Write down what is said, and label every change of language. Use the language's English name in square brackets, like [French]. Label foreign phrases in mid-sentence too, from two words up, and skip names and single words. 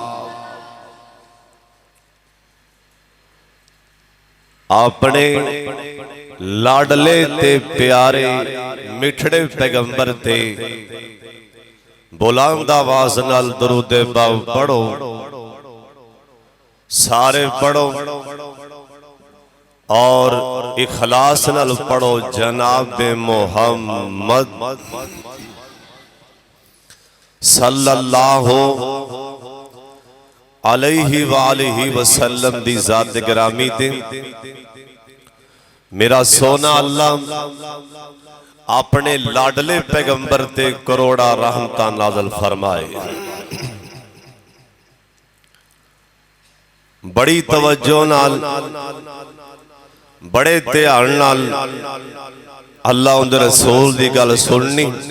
[Punjabi] اپنے لاڈلے تے پیارے مٹھڑے پیغمبر تے بلند آواز نال درود پاک پڑھو، سارے پڑھو اور اخلاص نال پڑھو. جناب محمد [Arabic] صلى الله عليه وآله وسلم [Punjabi] دی ذات گرامی تے میرا سوہنا اللہ اپنے لاڈلے پیغمبر تے کروڑاں رحمتاں نازل فرمائے. بڑی توجہ نال بڑے دھیان نال اللہ اوہندے رسول دی گل سننی.